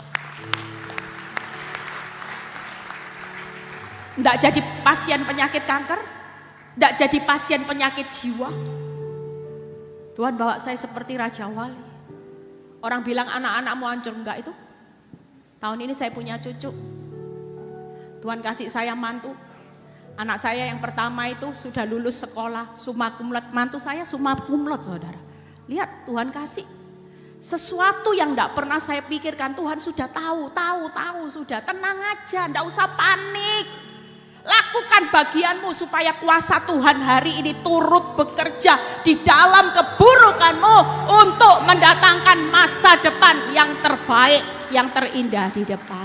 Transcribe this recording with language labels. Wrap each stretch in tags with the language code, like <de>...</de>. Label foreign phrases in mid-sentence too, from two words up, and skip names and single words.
<id>Tidak jadi pasien penyakit kanker, tidak jadi pasien penyakit jiwa. Tuhan bawa saya seperti Raja Wali. Orang bilang anak-anakmu hancur, enggak itu. Tahun ini saya punya cucu. Tuhan kasih saya mantu. Anak saya yang pertama itu sudah lulus sekolah</id> <la>summa cum laude.</la> <id>Mantu saya</id> <la>summa cum laude</la> <id>saudara. Lihat Tuhan kasih. Sesuatu yang tidak pernah saya pikirkan, Tuhan sudah tahu, sudah. Tenang aja, tidak usah panik. Lakukan bagianmu supaya kuasa Tuhan hari ini turut bekerja di dalam keburukanmu untuk mendatangkan masa depan yang terbaik, yang terindah di depan.</id>